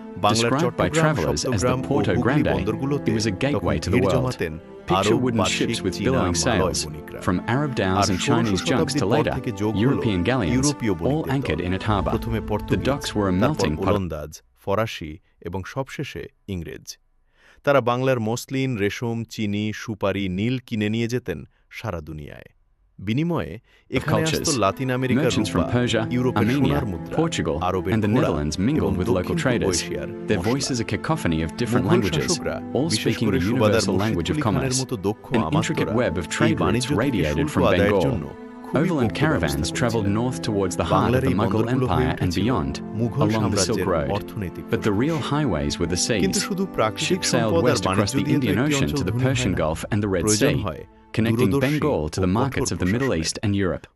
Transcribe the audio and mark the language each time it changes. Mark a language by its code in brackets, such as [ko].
[en] Described by travelers as the Porto Grande, it was a gateway to the world. Picture wooden ships with billowing sails, from Arab dhows and Chinese junks to later, European galleons, all anchored in its harbour. The docks were a melting pot. [bn] ফরাসি এবং সবশেষে ইংরেজ। তারা বাংলার muslin, রেশম, চিনি, সুপারি, নীল কিনে নিয়ে যেতেন সারা দুনিয়ায়। বিনিময়ে এখানে আসত লাতিন আমেরিকার রূপা, ইউরোপের সোনার মুদ্রা, আরবের ঘোড়া এবং দক্ষিণ পূর্ব এশিয়ার মশলা। মুঘল শাসকরা, বিশেষ করে সুবাদার মুর্শিদ মতো দক্ষ আমাত্যরা এই বাণিজ্য থেকে শুল্ক আদায়ের জন্য [en] Overland caravans traveled north towards the heart of the Mughal Empire and beyond, along the Silk Road. But the real highways were the seas. Ships sailed west across the Indian Ocean to the Persian Gulf and the Red Sea, connecting Bengal to the markets of the Middle East and Europe.